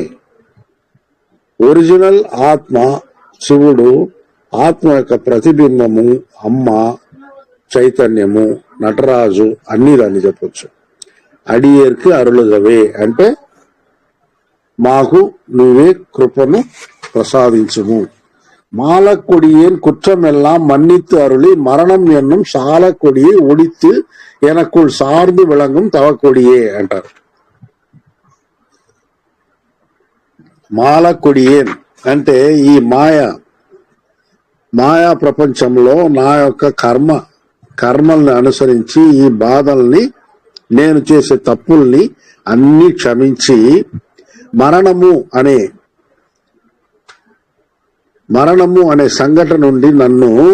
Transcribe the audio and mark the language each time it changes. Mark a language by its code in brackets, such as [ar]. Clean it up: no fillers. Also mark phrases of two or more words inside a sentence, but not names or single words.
[te] ఒరిజినల్ ఆత్మ శివుడు, ఆత్మ యొక్క ప్రతిబింబము అమ్మ, చైతన్యము, నటరాజు అన్ని దాన్ని చెప్పొచ్చు. [ta] அடியேற்கு அருளுகவே [te] అంటే మాకు నువ్వే కృపను ప్రసాదించుము. [ta] மாலக்கொடியேன் குற்றமெல்லாம் மன்னித்து அருளி மரணம் என்னும் சாலக்கொடியை ஒடித்து எனக்குள் சார்ந்து விளங்கும் தவக்கொடியே అంటారు. [te] మాలకొడియేన్ అంటే ఈ మాయా ప్రపంచంలో నా యొక్క కర్మల్ని అనుసరించి ఈ బాధల్ని నేను చేసే తప్పుల్ని అన్ని క్షమించి మరణము అనే సంఘటన నుండి నన్ను